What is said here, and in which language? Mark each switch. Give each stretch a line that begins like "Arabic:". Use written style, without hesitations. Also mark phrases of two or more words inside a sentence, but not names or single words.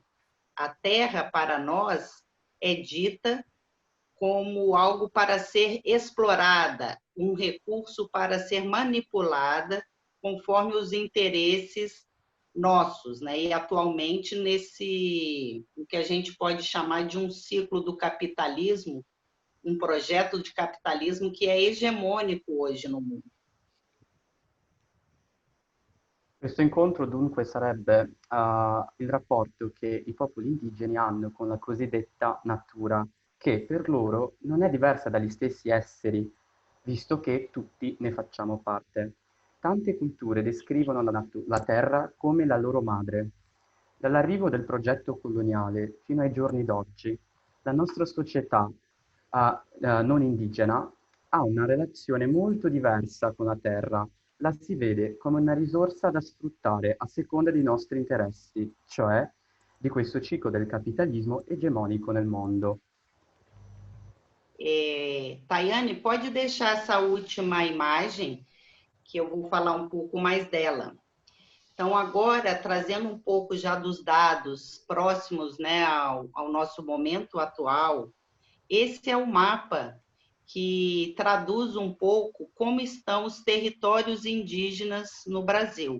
Portuguese: A terra, para nós, é dita como algo para ser explorada, um recurso para ser manipulada conforme os interesses nossos, né? E atualmente o que a gente pode chamar de um ciclo do capitalismo, um projeto de capitalismo que é hegemônico hoje no mundo.
Italian: Questo incontro dunque sarebbe il rapporto che i popoli indigeni hanno con la cosiddetta natura, che per loro non è diversa dagli stessi esseri, visto che tutti ne facciamo parte. Tante culture descrivono la terra come la loro madre. Dall'arrivo del progetto coloniale fino ai giorni d'oggi, la nostra società non indigena ha una relazione molto diversa con la terra. La si vede come una risorsa da sfruttare a seconda dei nostri interessi, cioè di questo ciclo del capitalismo egemonico nel mondo.
Portuguese: Tayane, pode deixar essa última imagem, que eu vou falar um pouco mais dela. Então, agora, trazendo um pouco já dos dados próximos, né, ao nosso momento atual, esse é o mapa que traduz um pouco como estão os territórios indígenas no Brasil.